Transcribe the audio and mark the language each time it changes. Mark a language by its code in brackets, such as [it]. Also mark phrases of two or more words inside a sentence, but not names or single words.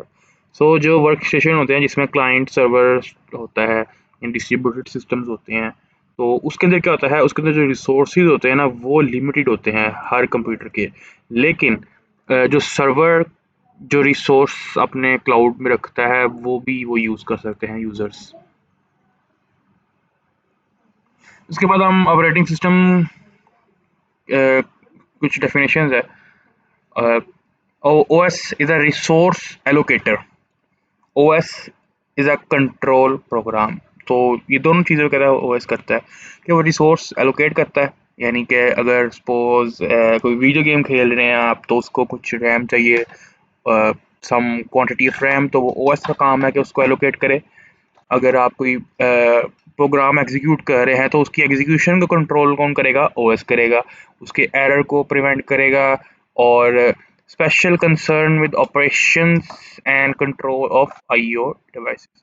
[hi] सो जो [en] work station [hi] होते हैं जिसमें [en] client server [hi] होता है, [en] distributed systems [hi] होते हैं, तो उसके अंदर क्या होता है, उसके अंदर जो रिसोर्सेज होते हैं ना वो लिमिटेड होते हैं हर कंप्यूटर के, लेकिन जो सर्वर जो रिसोर्स अपने क्लाउड में रखता है वो यूज़ कर सकते हैं यूज़र्स। इसके बाद हम [en] operating system [hi] कुछ डेफिनेशंस है। [en] OS is a resource allocator. OS is a control program. [hi] तो ये दोनों चीज़ें कहता है OS करता है कि वो [en] resource allocate [hi] करता है, यानी कि अगर सपोज कोई [en] video game [hi] खेल रहे हैं आप तो उसको कुछ रैम चाहिए, [en] some quantity of RAM, [hi] तो वो OS का काम है कि उसको एलोकेट करे। अगर आप कोई [en] program execute [hi] कर रहे हैं तो उसकी एग्जीक्यूशन को कंट्रोल कौन करेगा, ओएस करेगा, उसके एरर को प्रिवेंट करेगा, और [en] special concern with operations and control of IO devices.